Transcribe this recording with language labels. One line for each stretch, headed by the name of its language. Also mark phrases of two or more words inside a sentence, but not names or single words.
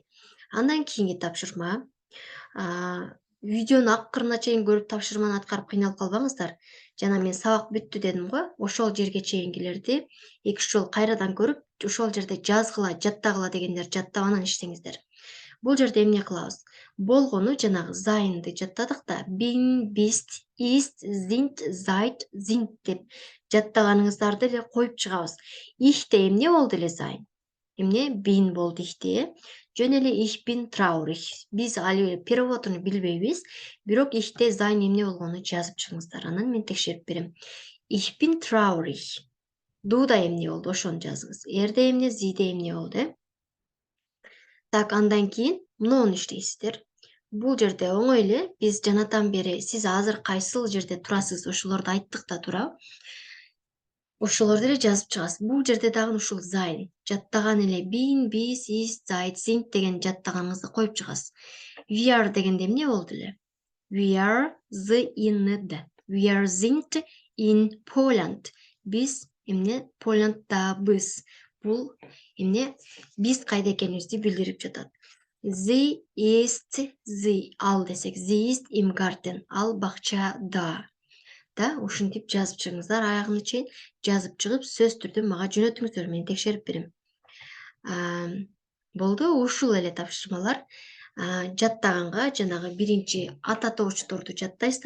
Kyrgyz: Андан кийинки тапшырма. Видеону акырына чейин көрүп тапшырманы аткарып кыйналып калбаңыздар. Жана мен сабак бүттү дедим го, ошол жерге чейингилерди 2 жол кайрадан көрүп, ошол жерде жазгыла, жаттагыла дегендер жаттап анан иштеңиздер. Бул жерде эмне кылабыз? Болгону жанагы зайынды жаттадык да,
German: bin, bist, ist, sind, seid, sind
Kyrgyz: деп жаттаганыңыздарды эле коюп чыгабыз. Ихте эмне болду эле зайн? Эмне? Bin болду ихте. Жөн эле
German: ich bin traurig.
Kyrgyz: Биз али переводун билбейбиз, бирок ихте зайн эмне болгонун жазып чыгыңыздар. Анан мен текшерип берем.
German: Ich bin traurig.
Kyrgyz: Дуда эмне болду? Ошону жазыңыз. Эрде эмне, зиде эмне болду? Так, андан кийин муну иштейсиздер. Бул жерде оңой эле биз жанатан бери сиз азыр кайсыл жерде турасыз ошолорду айттык да туура. Ошолорду эле жазып чыгасыз. Бул жерде дагы ушул sein. Жаттаган эле
German: bin, bis, ist, seid, sind
Kyrgyz: деген жаттаганыңызды коюп чыгасыз.
English: We are
Kyrgyz: дегенде эмне болду эле?
English: We are sind. We are
German: sind in
English: Poland.
Kyrgyz: Биз эмне Поланддабыз. Бул эмне биз кайда экенибизди билдирип жатат.
German: Sie ist sie
Kyrgyz: ал десек,
German: sie ist im Garten.
Kyrgyz: Ал бакчада. Да, ушинтип жазып чыгыңыздар, аягына чейин жазып чыгып, сөзсүз түрдө мага жөнөтүңүздөр, мен текшерип берем. Болду, ушул эле тапшырмалар. Жаттаганга жанагы биринчи ата тоочторду жаттайсыздар.